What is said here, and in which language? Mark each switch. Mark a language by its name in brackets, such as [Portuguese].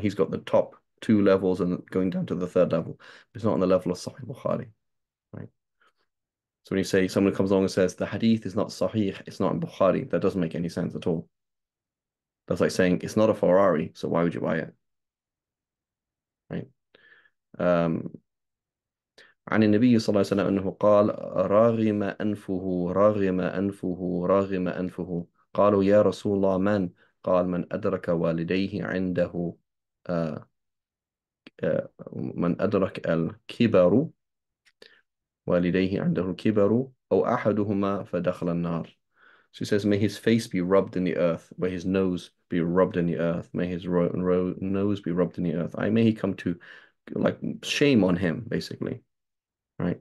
[English] He's got the top two levels and going down to the third level. It's not on the level of Sahih Bukhari, right? So when you say someone comes along and says the hadith is not Sahih, it's not in Bukhari, that doesn't make any sense at all. That's like saying it's not a Ferrari, so why would you buy it, right? [Arabic] Um, عن النبي صلى الله عليه وسلم أنه قال راغم أنفه راغم أنفه راغم أنفه قالوا يا رسول الله من قال من أدرك والديه عنده آه من أدرك الكبر والديه عنده الكبر أو أحدهما فدخل النار. [English] So he says, may his face be rubbed in the earth, may his nose be rubbed in the earth, may his nose be rubbed in the earth. I may he come to, like, shame on him, basically, right?